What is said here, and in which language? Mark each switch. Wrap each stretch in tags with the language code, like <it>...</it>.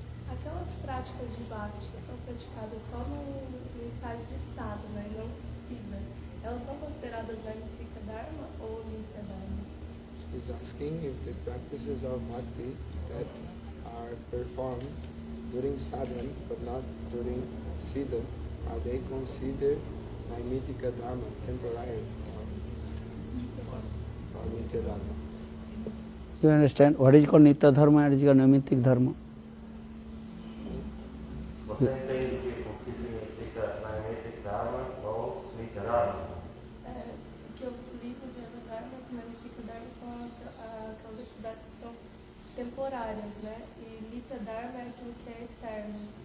<pt>aquelas práticas de bhakti que são praticadas só no estágio de sadhana e não siddha, elas são consideradas Naimittika Dharma ou Nitya Dharma?</pt> <en>He's asking if the practices of bhakti that are performed during sadhana but not during siddha, are they considered Naimittika Dharma, temporary, or Nitya Dharma? you understand what is called Nitya Dharma and what is called Naimittik Dharma?</en> <pt>Você entende o que significa Naimittika Dharma ou Nitya Dharma? Que eu li no Nitya Dharma, que Naimittika Dharma são aquelas atividades que são temporárias, né? E Nitya Dharma é aquilo que é eterno.</pt>